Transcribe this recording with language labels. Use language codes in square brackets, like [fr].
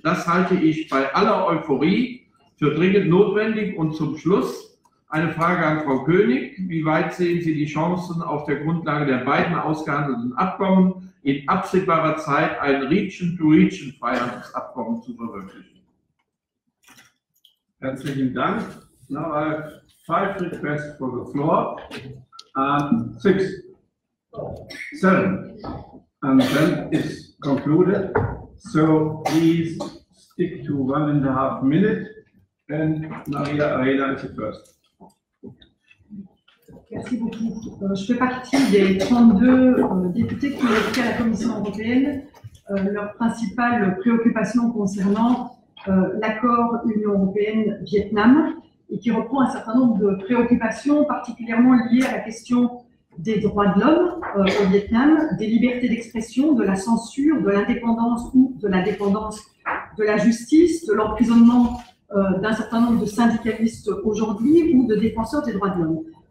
[de] Das halte ich bei aller Euphorie für dringend notwendig. Und zum Schluss eine Frage an Frau König. Wie weit sehen Sie die Chancen, auf der Grundlage der beiden ausgehandelten Abkommen in absehbarer Zeit ein Region-to-Region-Freihandelsabkommen zu verwirklichen? Herzlichen Dank. [en] Now I have 5 requests for the floor, 6, 7, and then it's concluded. So please stick to 1.5 minutes. And Maria Arena is the first. [fr] Merci beaucoup. Je fais partie des 32 députés qui ont évoqué à la Commission européenne leurs principales préoccupations concernant l'accord Union européenne-Vietnam et qui reprend un certain nombre de préoccupations particulièrement liées à la question des droits de l'homme au Vietnam, des libertés d'expression, de la censure, de l'indépendance ou de la dépendance de la justice, de l'emprisonnement d'un certain nombre de syndicalistes aujourd'hui ou de défenseurs des droits de l'homme.